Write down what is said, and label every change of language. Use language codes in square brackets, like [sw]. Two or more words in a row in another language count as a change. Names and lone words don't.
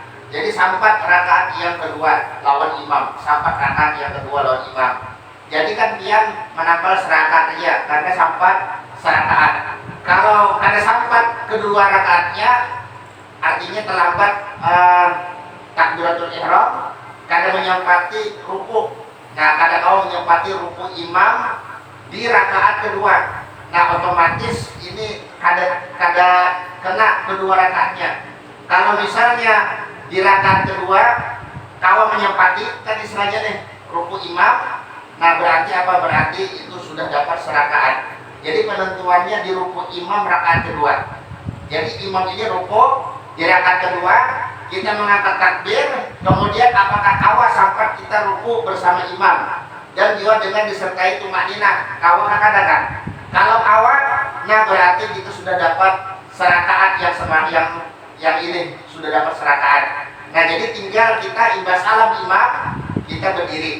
[bjn] Jadi sampai rakaat yang kedua lawan imam, Jadi kan dia menambah serakaat aja, karena sampai serakaat. [id] Kalau ada sampai kedua rakaatnya, artinya terlambat takbiratul ihram, [bjn] kada menyempati ruku. Nah, kada kau menyempati ruku imam di rakaat kedua. Nah, otomatis ini kada kena kedua rakaatnya. [id] Kalau misalnya di rakaat kedua kau menyempati, kan istilahnya nih ruku imam. Nah, berarti apa? Berarti itu sudah dapat serakaat. Jadi penentuannya di ruku imam rakaat kedua. Jadi imam ini ruku di rakaat kedua, kita mengangkat takbir, [bjn] kemudian apakah kawah sampai kita ruku bersama imam dan juga dengan disertai tumakninah, kawah kan? Kalau kawah, nah berarti kita sudah dapat serakaat yang ini sudah dapat serakaat. [id] Nah, jadi tinggal kita imbas salam imam, kita berdiri.